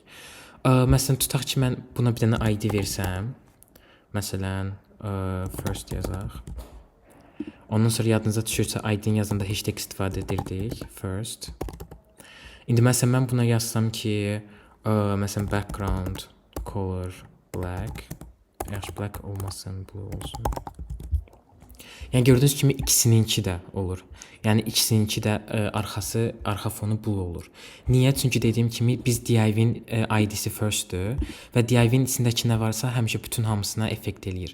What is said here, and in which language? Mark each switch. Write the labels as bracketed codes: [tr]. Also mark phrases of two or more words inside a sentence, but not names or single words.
[az] Məsələn tutaq ki, mən buna bir dənə id versəm, məsələn first yazaq. Ondan sonra yadınıza düşürsə id-ni yazanda hashtag istifadə edirdik. First. İndi məsələn mən buna yazsam ki, məsələn [en] background color black. [az] Yaxşı black olmasın, blue olsun. Yəni gördüyünüz kimi ikisininki də olur. Yəni ikisininki də arxa fonu blue olur. Niyə? Çünki dediyim kimi biz divin id-si first-dür və divin içindəki nə varsa həmişə bütün hamısına effekt eləyir.